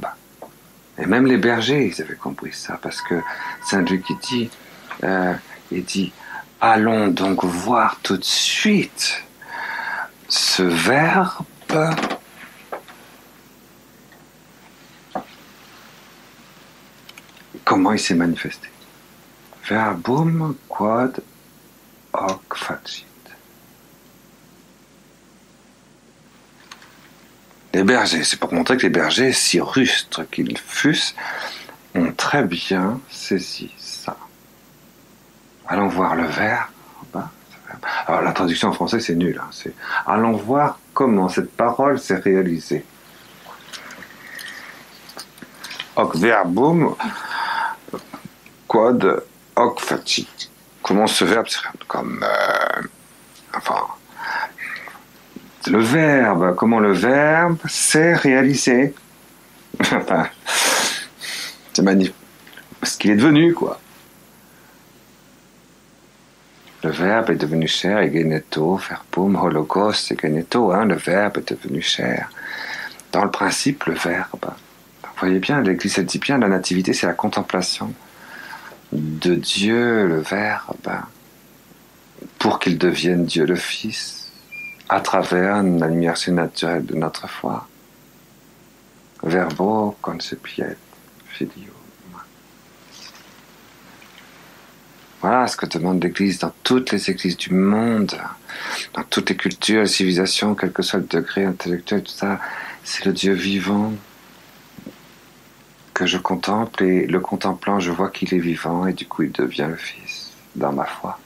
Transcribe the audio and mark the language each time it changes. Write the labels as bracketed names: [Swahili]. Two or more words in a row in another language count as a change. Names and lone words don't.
[French] Et même les bergers, ils avaient compris ça, parce que Saint Luc, il dit, allons donc voir tout de suite ce Verbe comment il s'est manifesté. [Latin] Verbum quod hoc facit. [French] Les bergers, c'est pour montrer que les bergers, si rustres qu'ils fussent, ont très bien saisi ça. Allons voir le verbe. Alors la traduction en français c'est nul. Hein. C'est allons voir comment cette parole s'est réalisée. [Latin] Hoc verbum quod hoc facit. [French] Comment ce verbe se réalise comme enfin le verbe, comment le verbe s'est réalisé. Enfin, c'est magnifique. Ce qu'il est devenu, quoi. Le verbe est devenu chair, [Greek] egeneto, verbum, hologos, egeneto, [French] hein, le verbe est devenu chair. Dans le principe, le verbe. Vous voyez bien, l'Église elle dit bien, la nativité, c'est la contemplation de Dieu, le verbe, pour qu'il devienne Dieu le Fils, à travers la lumière surnaturelle de notre foi. [Latin] Verbo concepiet filio. [French] Voilà ce que demande l'Église dans toutes les églises du monde, dans toutes les cultures, les civilisations, quel que soit le degré intellectuel, tout ça. C'est le Dieu vivant que je contemple, et le contemplant, je vois qu'il est vivant, et du coup il devient le Fils dans ma foi.